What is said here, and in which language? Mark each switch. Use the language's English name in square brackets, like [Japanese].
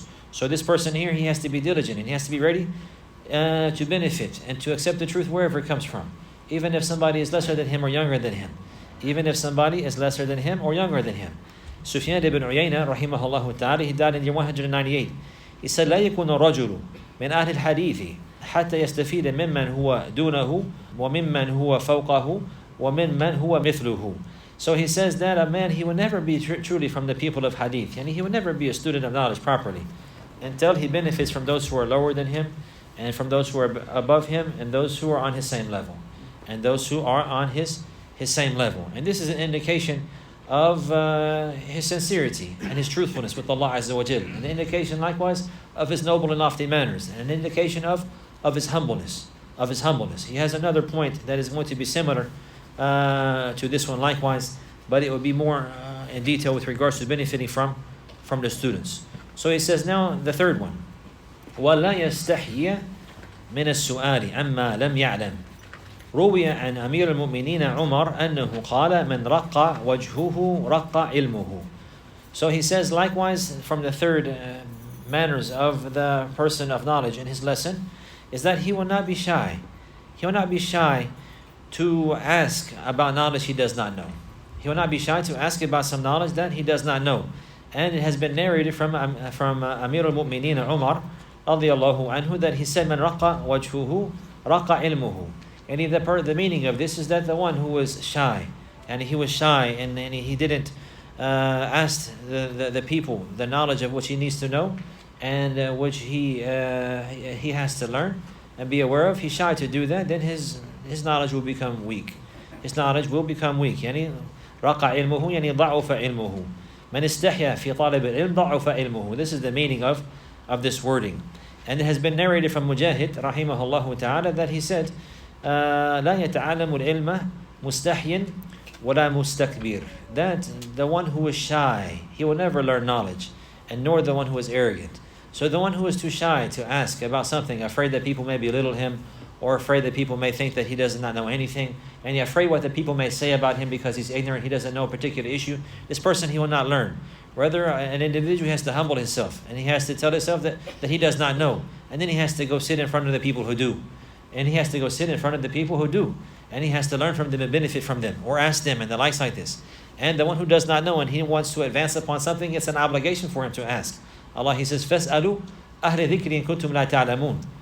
[English] So this person here, he has to be diligent, and he has to be ready to benefit and to accept the truth wherever it comes from, even if somebody is lesser than him or younger than him. Sufyan ibn Uyayna, rahimahullah ta'ala, he died in year 198. He said, [Arabic] لا يكون الرجل من أهل الحديث حتى يستفيد ممن هو دونه وممن هو فوقه وممن هو مثله. [English] So he says that a man, he will never be truly from the people of hadith, and he will never be a student of knowledge properly until he benefits from those who are lower than him, and from those who are above him, and those who are on his same level. And this is an indication of his sincerity and his truthfulness with Allah Azza wa Jal. An indication likewise of his noble and lofty manners. And an indication of his humbleness. He has another point that is going to be similar to this one likewise, but it will be more in detail with regards to benefiting from the students. So he says now the third one. [Arabic] وَلَا يَسْتَحْيِيَ مِنَ السُّؤَالِ عَمَّا لَمْ يَعْلَمْ روي عن أمير المؤمنين عمر أنه قال من رق وجهه رق علمه. [English] So he says likewise from the third manners of the person of knowledge in his lesson is that he will not be shy. He will not be shy to ask about knowledge he does not know. He will not be shy to ask about some knowledge that he does not know. And it has been narrated from Amir al-Mu'mineen Umar radiyallahu anhu that he said [Arabic] من رق وجهه رق علمه. [English] And the meaning of this is that the one who was shy, and he was shy and he didn't ask the people the knowledge of which he needs to know and which he has to learn and be aware of, he's shy to do that, then his knowledge will become weak. His knowledge will become weak. [Arabic] يعني رق علمه يعني ضعف علمه. من استحيا في طالب العلم ضعف علمه. [English] This is the meaning of this wording. And it has been narrated from Mujahid rahimahullah ta'ala that he said [Arabic] لا يتعلم العلم مستحي ولا مستكبر. [English] That the one who is shy, he will never learn knowledge, and nor the one who is arrogant. So the one who is too shy to ask about something, afraid that people may belittle him, or afraid that people may think that he does not know anything, and he's afraid what the people may say about him because he's ignorant, he doesn't know a particular issue, this person he will not learn. Rather, an individual has to humble himself, and he has to tell himself that he does not know, and then he has to go sit in front of the people who do. And he has to go sit in front of the people who do. And he has to learn from them and benefit from them, or ask them and the likes like this. And the one who does not know and he wants to advance upon something, it's an obligation for him to ask. Allah, He says, [Arabic] فَاسْأَلُوا أَهْلَ ذِكْرِ إِن كُنتُمْ لَا تَعْلَمُونَ.